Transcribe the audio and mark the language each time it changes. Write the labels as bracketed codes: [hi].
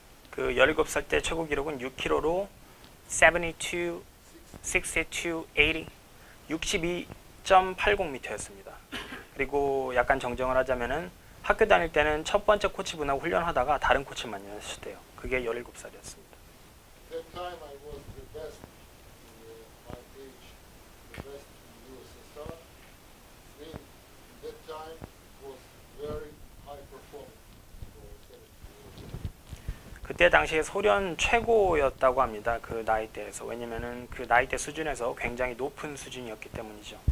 [ko] 그 17살 때 최고 기록은 6kg로 72, 62, 80, 62.80m였습니다. 그리고 약간 정정을 하자면은 학교 다닐 때는 첫 번째 코치분하고 훈련하다가 다른 코치만 연습했대요. 그게 17살이었습니다. [en] That time I was the best in my age, the best in USSR. In that time was very high performance for 17 years. [ko] 그때 당시에 소련 최고였다고 합니다. 그 나이대에서. 왜냐면은 그 나이대 수준에서 굉장히 높은 수준이었기 때문이죠.